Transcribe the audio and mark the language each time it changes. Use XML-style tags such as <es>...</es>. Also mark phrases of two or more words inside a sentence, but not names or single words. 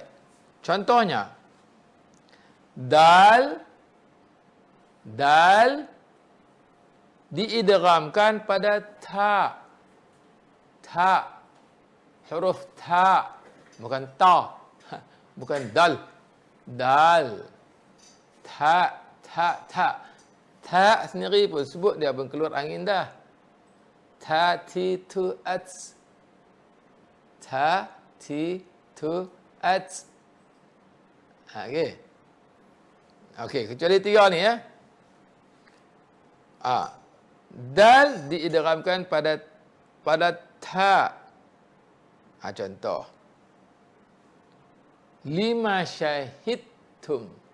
<ms>Contohnya, dal diidghamkan pada ta. Huruf ta, bukan ta. Bukan dal. Ta sendiri pun sebut dia pun keluar angin dah. Ta, ti, tu, at. Ta, ti, tu, at. Okey. Okey, kecuali 3 ni ya. Dal diidghamkan pada ta. Contoh. 5 syahidtum.</ms>